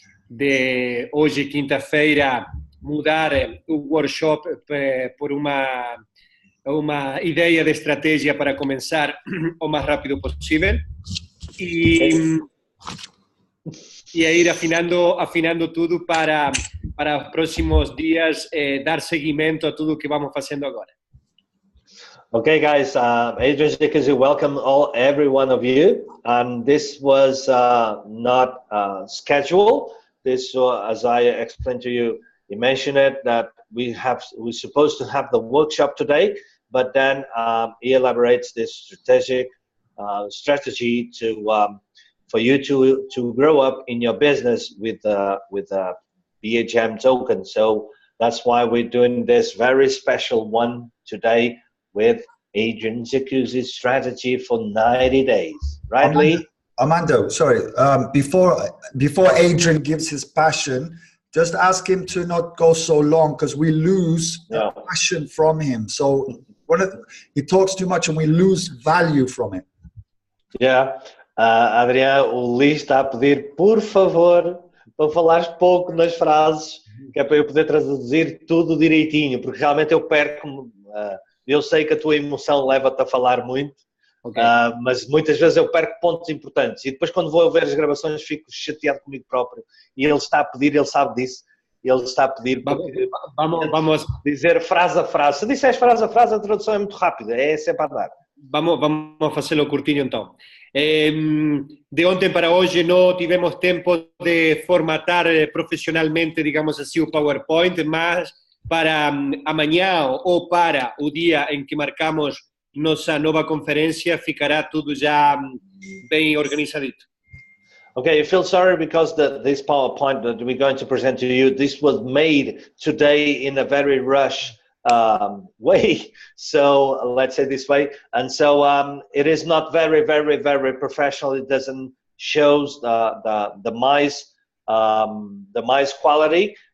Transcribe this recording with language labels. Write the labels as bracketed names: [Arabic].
[Portuguese] de hoje, quinta-feira, mudar o workshop por uma ideia de estratégia para começar o mais rápido possível e a ir afinando tudo para os próximos dias dar seguimento a tudo que vamos fazendo agora. [English] Okay, guys, Adrian Jacuzzi, welcome every one of you. And this was not scheduled. This, as I explained to you, you mentioned it that we're supposed to have the workshop today, but then he elaborates this strategy for you to grow up in your business with BHM token. So that's why we're doing this very special one today with Adrian Jacuzzi's strategy for 90 days. Right, Lee? Armando, sorry. Before Adrian gives his passion, just ask him to not go so long because we lose the passion from him. So he talks too much and we lose value from it. Yeah. [Portuguese] Adriano, o Lee está a pedir, por favor, para falares pouco nas frases, que é para eu poder traduzir tudo direitinho, porque realmente eu perco. Eu sei que a tua emoção leva-te a falar muito, okay. Mas muitas vezes eu perco pontos importantes e depois quando vou ouvir as gravações fico chateado comigo próprio e ele está a pedir, ele sabe disso, ele está a pedir vamos dizer frase a frase. Se disseres frase a frase, a tradução é muito rápida, é sempre a dar. Vamos fazê-lo curtinho então. De ontem para hoje não tivemos tempo de formatar profissionalmente, digamos assim, o PowerPoint, mas para amanhã ou para o dia em que marcamos nossa nova conferência, ficará tudo já bem organizadito. [English] Okay, I feel sorry because this PowerPoint that we're going to present to you, this was made today in a very rush way. So let's say this way. And so it is not very, very, very professional. It doesn't shows the Mize quality.